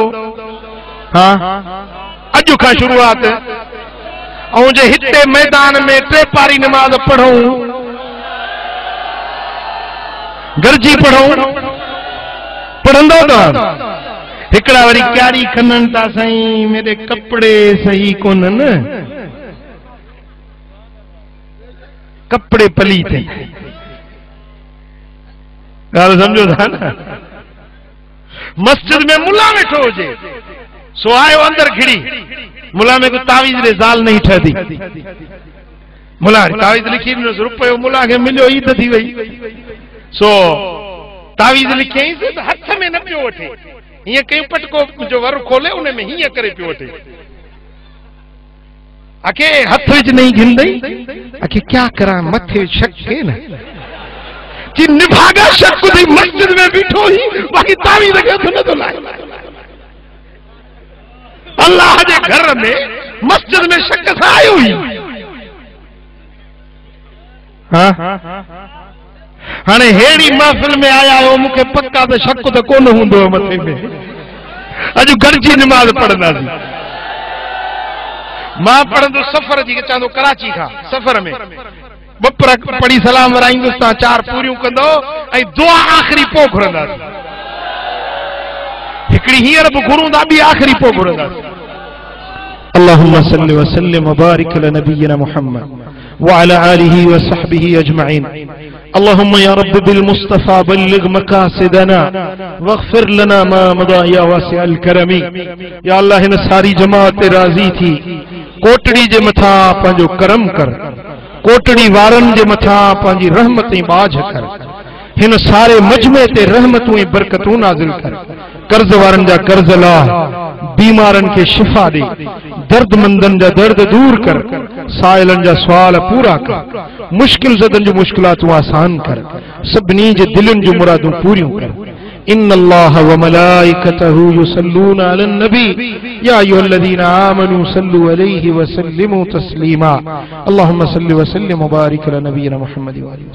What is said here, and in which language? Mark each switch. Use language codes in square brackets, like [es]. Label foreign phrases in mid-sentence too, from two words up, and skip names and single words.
[sd] हाँ, अॼु खां शुरूआत। ऐं जे हिते मैदान में 3 पारी नमाज़ पढ़ूं, गरजी पढ़ूं, पढ़ंदो त हिकड़ा वरी क्यारी खनन था, साईं मेरे कपड़े सही कोनन, कपड़े पलीत, गाल समझो था न। मस्जिद में मुला वेठो हुजे, सो आयो अंदर खिड़ी, मुला में को तावीज़ रे ज़ाल नहीं ठहदी, मुला तावीज़ लिखी रुपयो मुला के मिलियो, ईद थी वई, सो तावीज़ लिखियईं त हथ में न पियो वठे, हीअं कयूं पटको जो वर खोले उन में हीअं करे पियो वठे। आखे हथ विच नहीं घिंदई, आखे क्या करा मथे शक के न कि निभागा शक थी मस्जिद में बीठो ही, बाकी तावीज़ के हथ न तो लाए। अल्लाह जे घर में मस्जिद में शक सां आयो ही। हाँ हाने हेड़ी महफिल में आया हो, मुखे पक्का तो शक तो कोन हुंदो मथे में। अज गरजी नमाज पढ़ंदासीं। मां पढ़ंदो सफ़र जी, चवंदो कराची खां सफ़र में बपर पढ़ी सलाम वराईंदुसि, तव्हां 4 पूरियूं कंदो ऐं दुआ आख़िरी पोइ घुरंदासीं। हिकिड़ी हींअर बि घुरूं था, ॿी आख़िरी पोइ घुरंदासीं। [ar] اللهم صل وسلم وبارك على نبينا محمد وعلى آله وصحبه أجمعين. اللهم يا رب بالمصطفى بلغ مقاصدنا واغفر لنا ما مضى يا واسع الكرم. [sd] या अल्लाह हिन सारी जमात ते राज़ी थी, कोटड़ी जे मथा पंहिंजो करम कर, कोटड़ी वारनि जे मथा पंहिंजी रहमत ऐं बाझ कर, हिन सारे मजमे ते रहमतूं ऐं बरकतूं नाज़िल कर, कर्ज वारनि जा कर्ज लाह, बीमारनि खे शिफ़ा दे, दर्दमंदनि जा दर्द दूर कर, साइलनि जा सुवाल पूरा कर, मुश्किल ज़दनि जूं मुश्किलातूं आसान कर, सभिनी जे दिलनि जूं मुरादूं पूरियूं कर। [ar] إن الله وملائكته يصلون على النبي يا أيها الذين آمنوا صلوا عليه وسلموا تسليما. اللهم صل وسلم وبارك على نبينا محمد وآله.